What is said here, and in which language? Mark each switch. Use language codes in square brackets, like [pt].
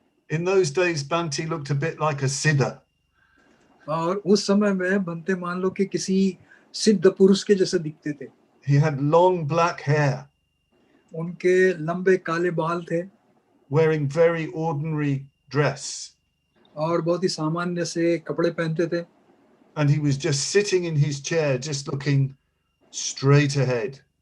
[en] In those days, Bhante looked a bit like a siddha. [hi] और उस समय में भंते मान लो कि किसी सिद्ध पुरुष के जैसे दिखते थे। [en] He had long black hair. [hi] उनके लंबे काले बाल थे। [en] Wearing very ordinary dress. [hi] और बहुत ही सामान्य से कपड़े पहनते थे। [en] And he was just sitting in his chair, just looking straight ahead.